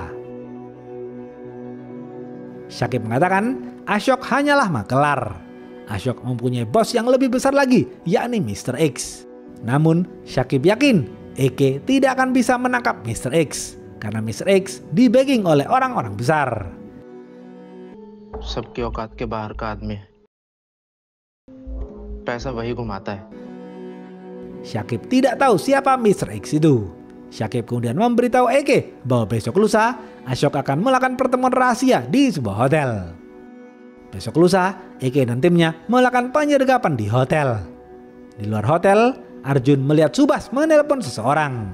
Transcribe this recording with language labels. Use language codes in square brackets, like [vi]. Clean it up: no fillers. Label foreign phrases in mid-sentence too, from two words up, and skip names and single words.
[id] Syakib mengatakan Ashok hanyalah makelar. Ashok mempunyai bos yang lebih besar lagi, yakni Mr. X. Namun Syakib yakin Eke tidak akan bisa menangkap Mr. X karena Mr. X di-backing oleh orang-orang besar. [hi] सबकी औकात के बाहर का आदमी है, पैसा वही घुमाता है. [id] Syakib tidak tahu siapa Mr. X itu. Syakib kemudian memberitahu Eke bahwa besok lusa Ashok akan melakukan pertemuan rahasia di sebuah hotel. Besok lusa, Eke dan timnya melakukan penyergapan di hotel. Di luar hotel, Arjun melihat Subas menelpon seseorang.